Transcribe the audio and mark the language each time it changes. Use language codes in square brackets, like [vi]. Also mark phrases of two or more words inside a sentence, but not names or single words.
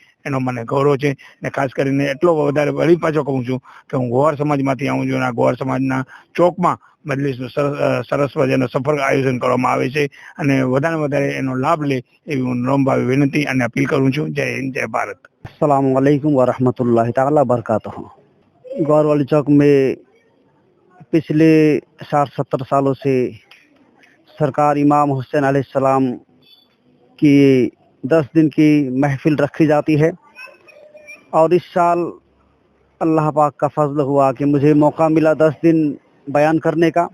[gu] એનો મને ગૌરવ છે ને ખાસ કરીને એટલો વધારે વળી પાછો કહું છું કે હું ગોવાર સમાજમાંથી આવું છું અને આ ગોવાર સમાજના ચોકમાં મજલિસનું સરસ મજાનો સફળ આયોજન કરવામાં આવે છે અને વધારે એનો લાભ લે એવી હું નમ્ર વિનંતી અને અપીલ કરું છું. જય હિન્દ, જય ભારત. [ar] السلام عليكم ورحمة الله تعالى وبركاته. [hi] गौर वाली चौक में पिछले 60-70 सालों से सरकार इमाम हुसैन अलैहिस्सलाम की 10 दिन की महफिल रखी जाती है और इस साल अल्लाह पाक का फजल हुआ कि मुझे मौका मिला 10 दिन बयान करने का.